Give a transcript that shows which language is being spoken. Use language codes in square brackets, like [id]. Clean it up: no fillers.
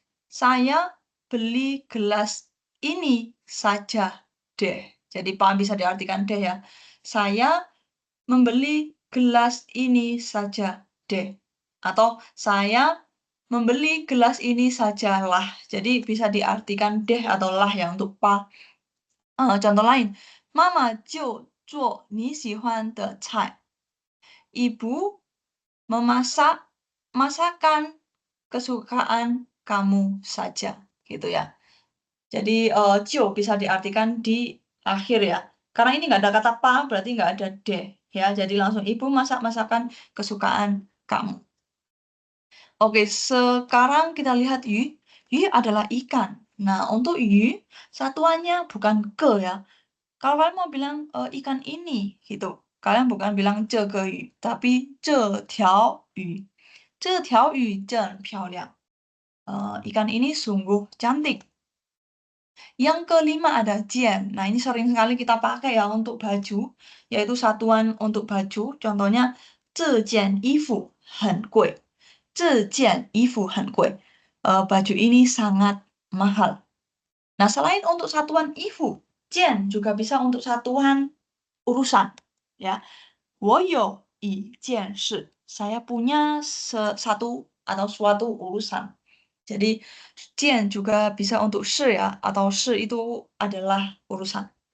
[id] Saya beli gelas ini saja deh. Jadi paham bisa diartikan deh ya. Saya membeli gelas ini saja deh. Atau saya membeli gelas ini sajalah. Jadi bisa diartikan deh atau lah ya untuk pa. Contoh lain. [zh] Mama 就做你喜欢的菜. [id] Ibu memasak masakan kesukaan kamu saja, gitu ya. Jadi, bisa diartikan di akhir ya. Karena ini nggak ada kata pa, berarti nggak ada deh, ya. Jadi langsung ibu masak masakan kesukaan kamu. Oke, sekarang kita lihat yu. Yu adalah ikan. Nah, untuk yu, satuannya bukan ke ya. Kalau kalian mau bilang, ikan ini, gitu. Kalian bukan bilang [zh] 这个鱼, [id] tapi [zh] 这条鱼. 这条鱼真漂亮. [id] Ikan ini sungguh cantik. Yang kelima ada jian. Nah, ini sering sekali kita pakai ya untuk baju, yaitu satuan untuk baju. Contohnya, [zh] 这件衣服很贵. 这件衣服很贵. [id] Baju ini sangat mahal. Nah, selain untuk satuan ifu, jian juga bisa untuk satuan urusan. Ya, [zh] 我有一件事. [id] Saya punya satu atau suatu urusan. Jadi, jian juga bisa untuk shi ya, atau shi itu adalah urusan.